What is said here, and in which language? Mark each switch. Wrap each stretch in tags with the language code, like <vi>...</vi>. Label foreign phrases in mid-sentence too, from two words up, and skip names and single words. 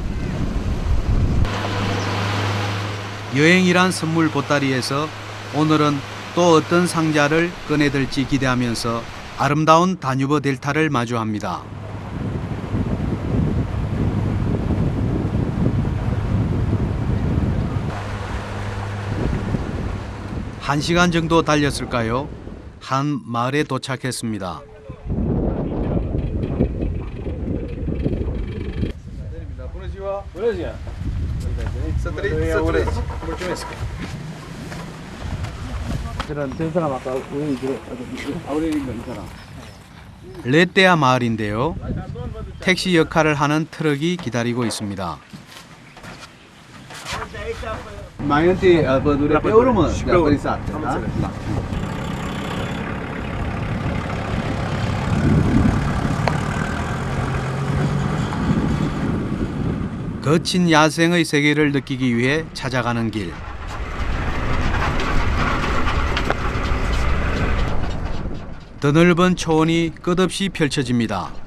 <ko>여행이란 선물 보따리에서 오늘은 또 어떤 상자를 꺼내들지 기대하면서 아름다운 다뉴버 델타를 마주합니다. 한 시간 정도 달렸을까요? 한 마을에 도착했습니다.</ko> <ro>Bună ziua! Să trăiți. Mulțumesc.</ro> <ko>레떼아 마을인데요. 택시 역할을 하는 트럭이 기다리고 있습니다.</ko> <ro>Mai întâi pădurea pe urmă, de apărisat.</ro> <ko>거친 야생의 세계를 느끼기 위해 찾아가는 길. 드넓은 초원이 끝없이 펼쳐집니다.</ko>